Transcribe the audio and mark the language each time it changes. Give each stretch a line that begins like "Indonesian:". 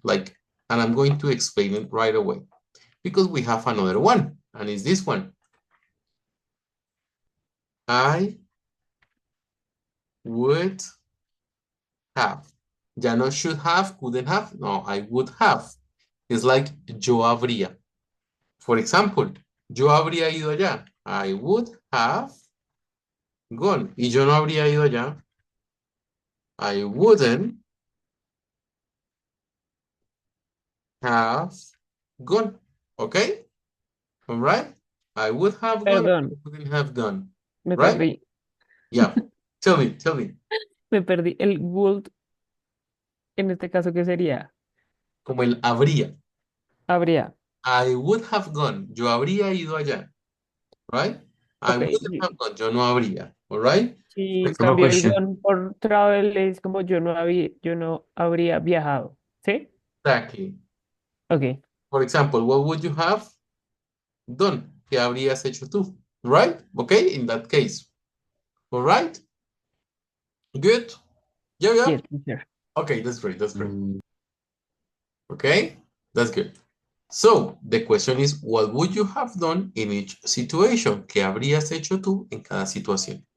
English: Like, and I'm going to explain it right away because we have another one, and it's this one. I would have. Ya no should have, couldn't have. No, I would have. It's like yo habría.
Spanish: For example, yo habría ido allá. I would have gone. Y yo no habría ido allá.
English: I wouldn't have gone. Okay? All right? I would have gone.
Spanish: Perdón,
English: I wouldn't have gone.
Spanish: me
English: Right?
Spanish: perdí.
English: Yeah. Tell me.
Spanish: Me perdí. El would, en este caso, ¿qué sería? Como el habría. Habría.
English: I would have gone. Yo habría ido allá. Right? I Ok. wouldn't have gone. Yo no habría. All right?
Spanish: Si
English: Have a
Spanish: cambio el
English: question.
Spanish: gone por travel, es como yo no habría viajado. ¿Sí?
English: Exactly. Ok. For example, what would you have done? ¿Qué habrías hecho tú? Right? Okay? In that case. All right? Good? Yeah. Yes, teacher. Okay, that's great. Mm, Okay? That's good. So, the question is, what would you have done in each situation?
Spanish: ¿Qué habrías hecho tú en cada situación?